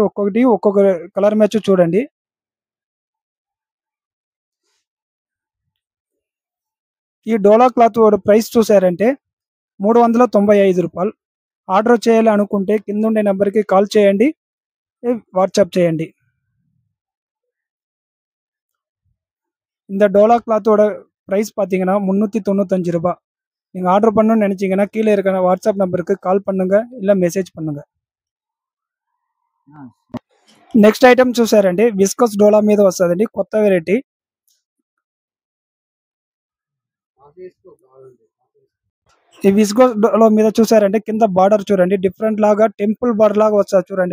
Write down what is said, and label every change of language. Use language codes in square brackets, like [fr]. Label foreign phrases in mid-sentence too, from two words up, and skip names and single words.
[te] ఒక్కొక్కటి ఒక్కొక్క [en] colour match [te] చూడండి. ఈ డోలా [en] cloth price [te] చూసారంటే 395 రూపాయలు. ఆర్డర్ చేయాలి అనుకుంటే కింద ఉండే నెంబర్కి కాల్ చేయండి, వాట్సాప్ చేయండి. [ta] இந்த டோலா கிளாத்தோட ப்ரைஸ் பார்த்தீங்கன்னா 395 ரூபாய். நீங்கள் ஆர்டர் பண்ணணும்னு நினச்சிங்கன்னா கீழே இருக்கிற வாட்ஸ்அப் நம்பருக்கு கால் பண்ணுங்க, இல்லை మెసేజ్ பண்ணுங்க. [en] next item [te] చూసారండి విస్కోస్ డోలా మీద వస్తుందండి, కొత్త వెరైటీ. ఈ విస్కోస్ డోలా మీద చూసారంటే కింద బార్డర్ చూడండి డిఫరెంట్ లాగా [en] temple border [te] లాగా వస్తుంది చూడండి.